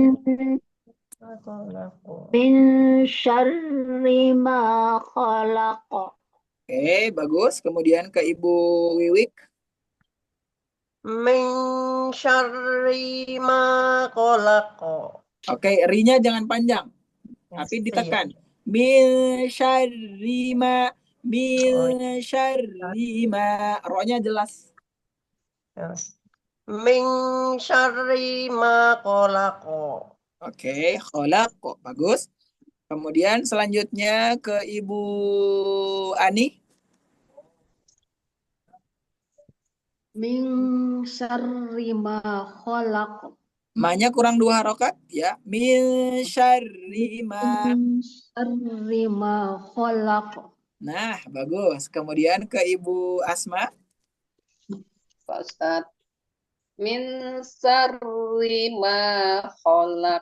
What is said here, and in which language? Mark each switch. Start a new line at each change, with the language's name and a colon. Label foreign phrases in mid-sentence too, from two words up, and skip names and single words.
Arabic: مِنْ شَرِّ مَا خَلَقَ.
Indonesian: Oke, bagus. Kemudian ke Ibu Wiwik.
Arabic: مِنْ شَرِّ مَا خَلَقَ.
Indonesian: Oke, ri-nya jangan panjang, tapi ditekan.
Arabic: مِنْ شَرِّ مَا.
Indonesian: Ro-nya jelas.
Arabic: مِنْ شَرِّ مَا خَلَقَ.
Indonesian: Oke, khalaq. Bagus. Kemudian selanjutnya ke Ibu Ani.
Arabic: مِنْ شَرِّ مَا خَلَقَ.
Indonesian: Ma-nya kurang 2 harokat ya.
Arabic: مِنْ شَرِّ مَا khalaq.
Indonesian: Nah, bagus. Kemudian ke Ibu Asma. Pak Ustadz.
Arabic: مِنْ شَرِّ مَا خَلَقَ.